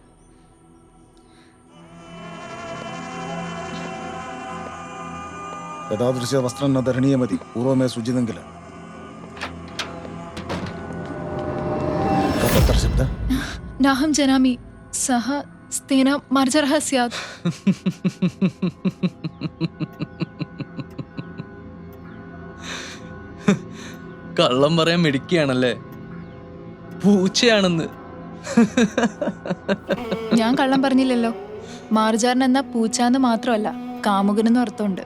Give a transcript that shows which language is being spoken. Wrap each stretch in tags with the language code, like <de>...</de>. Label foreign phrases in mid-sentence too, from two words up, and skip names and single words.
<sa>एतादृश वस्त्रं न धरणीयमति, पूर्वमेव सूचितं किल? तत्र शब्दः नाहं जानामि, सः स्तेन मार्जारः स्यात्.</sa> <ml>കള്ളം പറയാൻ മിടിക്കുകയാണല്ലേ? പൂച്ചയാണെന്ന്. ഞാൻ കള്ളം പറഞ്ഞില്ലല്ലോ. മാർജാരൻ എന്ന പൂച്ചാന്ന് മാത്രമല്ല, കാമുകനെന്ന് അർത്ഥമുണ്ട്.</ml>